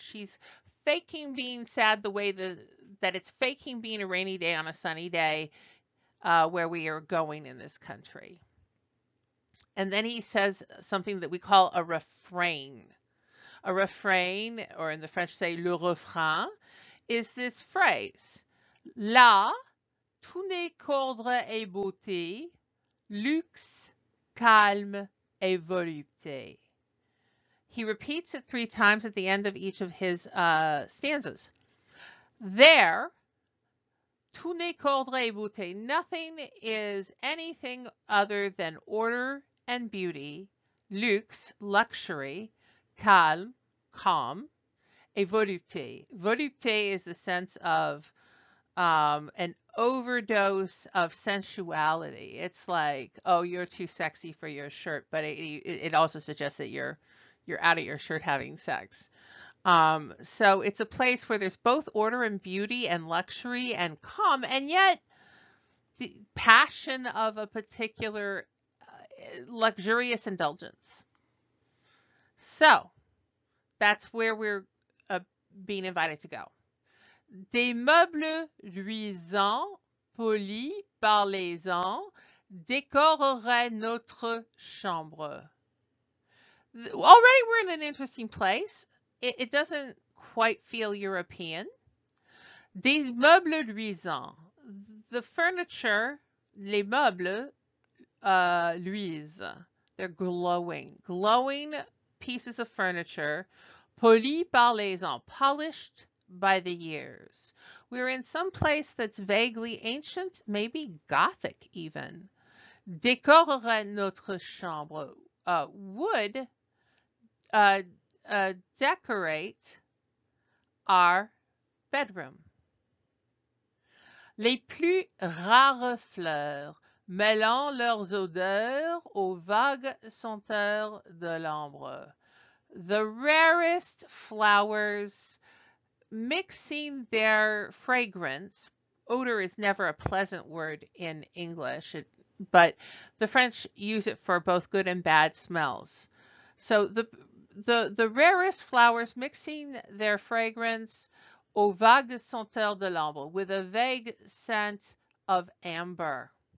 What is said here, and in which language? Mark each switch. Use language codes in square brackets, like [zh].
[en] She's faking being sad the way that it's faking being a rainy day on a sunny day where we are going in this country. And then he says something that we call a refrain. A refrain, or in the French say le refrain, is this phrase. [fr] Là, tout n'est qu'ordre et beauté, luxe, calme et volupté. [en] He repeats it 3 times at the end of each of his stanzas. [fr] There, tout n'est qu'ordre et beauté. [en] Nothing is anything other than order and beauty, luxe, luxury, calme, calm, et volupté. Volupté is the sense of an overdose of sensuality. It's like, oh, you're too sexy for your shirt, but it also suggests that you're out of your shirt having sex. So it's a place where there's both order and beauty and luxury and calm, and yet the passion of a particular luxurious indulgence. So that's where we're being invited to go. [fr] Des meubles luisants, polis par les ans, décoreraient notre chambre. [en] Already we're in an interesting place. It doesn't quite feel European. [fr] Des meubles luisants. [en] The furniture, [fr] les meubles, luisent. [en] They're glowing. Glowing pieces of furniture, [fr] polis par les ans, [en] polished by the years. We're in some place that's vaguely ancient, maybe Gothic even. [fr] Décorerait notre chambre. [en] Would decorate our bedroom. [fr] Les plus rares fleurs mêlant leurs odeurs aux vagues senteurs de l'ambre. [en] The rarest flowers mixing their fragrance. Odor is never a pleasant word in English, but the French use it for both good and bad smells. So the rarest flowers mixing their fragrance [fr] aux vagues senteurs de l'ambre, [en] with a vague scent of amber.